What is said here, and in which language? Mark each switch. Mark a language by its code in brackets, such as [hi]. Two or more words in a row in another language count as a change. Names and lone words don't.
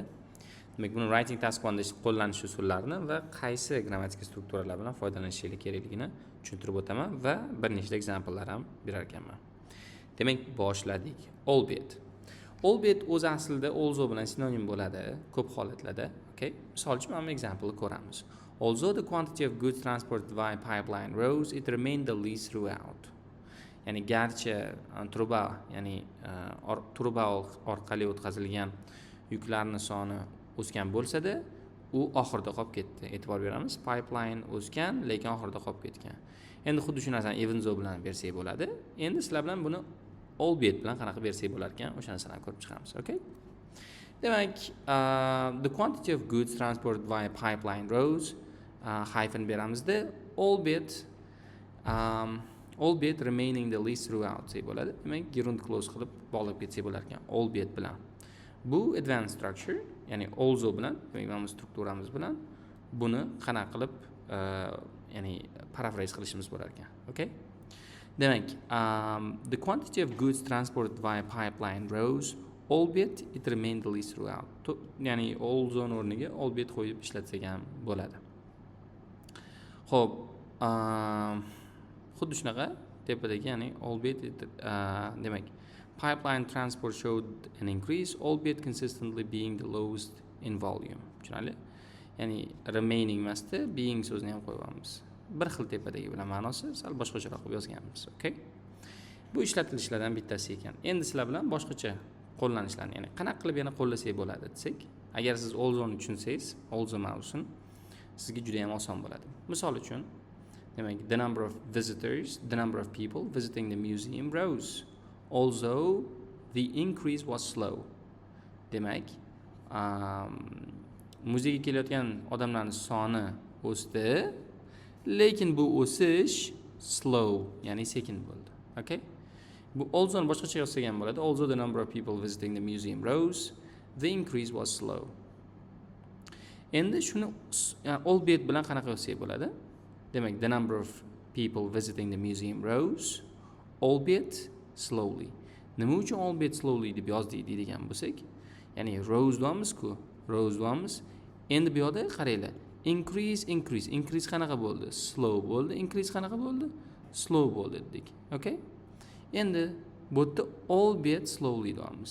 [uz] Demak, buni [en] writing task [uz] 1da qo'llanish usullarini va qaysi grammatik strukturalar bilan foydalanish kerakligini tushuntirib o'taman va bir nechta examplelar ham berar ekanman. Demak, boshladik. Albeit. Albeit o'zi aslida also bilan sinonim bo'ladi ko'p holatlarda. Okay? Misol uchun mana example ko'ramiz. [en] Although the quantity of goods transported via pipeline rose, it remained the least throughout. [uz] Ya'ni garchi truba, ya'ni truba orqali o'tkazilgan yuklarning soni o'sgan bo'lsa-da, u oxirida qolib ketdi. E'tibor beramiz, pipeline o'sgan, lekin oxirida qolib ketgan. Endi xuddi shu narsani [en] even though [uz] bilan bersak bo'ladi. Endi sizlar bilan buni albeit bilan qanaqa bersak bo'lar ekan, o'sha narsani ko'rib chiqamiz, okay? Demak, [en] the quantity of goods transported via pipeline rose, hyphen beramizda, albeit remaining the least throughout [uz] deb bo'ladi. Demak, [en] gerund clause [uz] qilib bog'lab ketsak bo'lar ekan, albeit bilan. Bu [en] advanced structure, [uz] ya'ni also bilan, demak, mana bu strukturamiz bilan buni qanaqa qilib, ya'ni paraphrase qilishimiz bo'lar ekan, okay? Demak, [en] the quantity of goods transported via pipeline rose, albeit it remained the least throughout. [uz] Ya'ni also o'rniga albeit qo'yib ishlatsak ham bo'ladi. Xo'p, xuddi shunaqa tepadagi, ya'ni albeit demak, [en] pipeline transport showed an increase, albeit consistently being the lowest in volume. [uz] Tushunarli? Ya'ni remaining emasda being so'zini ham qo'yamiz. Bir xil tepadagi bilan ma'nosi sal boshqacharoq qilib yozganmiz, okay? Bu ishlatilishlardan bittasi ekan. Endi sizlar bilan boshqacha qo'llanishlarni, ya'ni qanaqa qilib yana qo'llasak bo'ladi desak, agar siz also ni tushunsangiz, also ma'nosini sizga juda ham oson bo'ladi. Misol uchun, demak, [en] the number of visitors, the number of people visiting the museum rose, although the increase was slow. [uz] Demak, muzeyga kelayotgan odamlarning soni o'sdi, lekin bu o'sish slow, ya'ni sekin bo'ldi. Okay? Bu also ni boshqacha yozsak ham bo'ladi. [en] Although the number of people visiting the museum rose, the increase was slow. [uz] Endi shuni albeit bilan qanaqa yozsak bo'ladi? Demak, [en] the number of people visiting the museum rose, albeit slowly. [uz] Nima uchun [en] albeit slowly [uz] deb yozdik deydigan bo'lsak, ya'ni rose deymiz-ku, rose deymiz. Endi bu yerda qaranglar. Increase qanaqa bo'ldi? Slow bo'ldi. Increase qanaqa bo'ldi? Slow bo'ldi dedik. Okay? Endi bu yerda [en] albeit slowly [uz] deymiz.